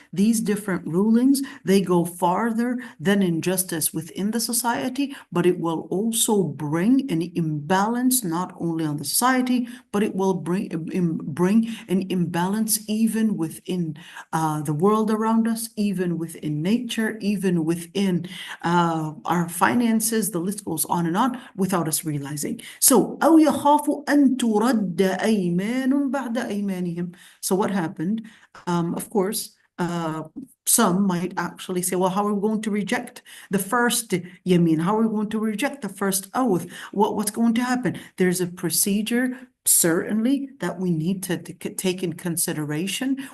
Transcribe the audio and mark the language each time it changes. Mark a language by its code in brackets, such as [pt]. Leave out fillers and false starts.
[en] These different rulings, they go farther than injustice within the society, but it will also bring an imbalance not only on the society, but it will bring an imbalance even within the world around us, even within nature, even within our finances. The list goes on without us realizing. [ar] So أو يخاف أن ترد أيمان بعد أيمانهم. [en] So what happened? Of course, some might actually say, well, how are we going to reject the first yameen? How are we going to reject the first oath? What's going to happen? There's a procedure, certainly, that we need to take in consideration.